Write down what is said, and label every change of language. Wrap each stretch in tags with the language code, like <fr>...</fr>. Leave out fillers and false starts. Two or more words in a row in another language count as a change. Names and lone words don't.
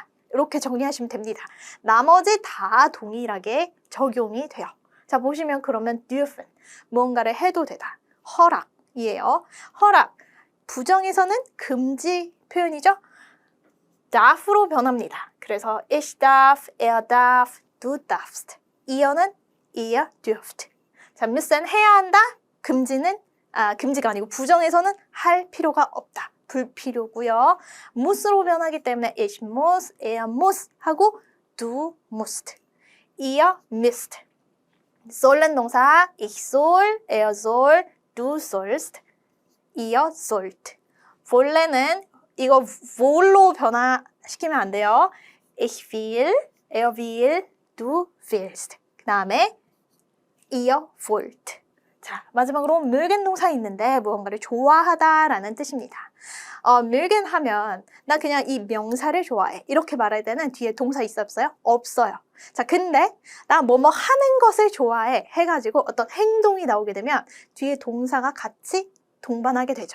<ko>이렇게 정리하시면 됩니다. 나머지 다 동일하게 적용이 돼요. 자, 보시면 그러면 dürfen, 무언가를 해도 되다. 허락이에요. 허락, 부정에서는 금지 표현이죠.</ko> <de>darf로</de> <ko>변합니다. 그래서</ko> <de>ich darf, er darf, du darfst. 이어는 ihr dürft.</de> <ko>자, müssen 해야 한다. 금지가 아니고 부정에서는 할 필요가 없다.</ko> <de>불필요고요. mus로 변하기 때문에 ich muss, er muss 하고 du musst. ihr müsst. sollen 동사 ich soll, er soll, du sollst, ihr sollt.</de> <ko>wollen은 이거 woll로 변화시키면 안 돼요.</ko> <de>ich will, er will, du willst.</de> <ko>그 다음에</ko> <de>ihr wollt.</de> <ko>자, 마지막으로 mögen 동사 있는데 무언가를 좋아하다라는 뜻입니다. mögen 하면 나 그냥 이 명사를 좋아해. 이렇게 말할 때는 뒤에 동사 있어요? 없어요. 자, 근데 나 뭐뭐 하는 것을 좋아해 해가지고 어떤 행동이 나오게 되면 뒤에 동사가 같이 동반하게 되죠.</ko>